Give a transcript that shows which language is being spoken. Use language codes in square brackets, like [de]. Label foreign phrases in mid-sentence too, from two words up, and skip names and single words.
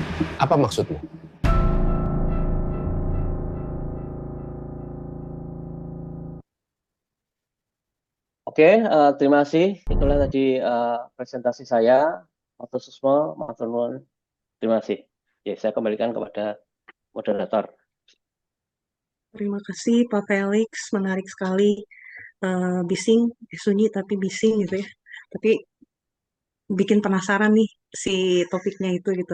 [id] Apa maksudmu? Oke, terima kasih. Itulah tadi presentasi saya. [jv] Matur susmo, matur nuwun. [id] Terima kasih. Ya, saya kembalikan kepada moderator. Terima kasih Pak Felix, menarik sekali. Bising, sunyi tapi bising gitu ya. Tapi bikin penasaran nih si topiknya itu gitu.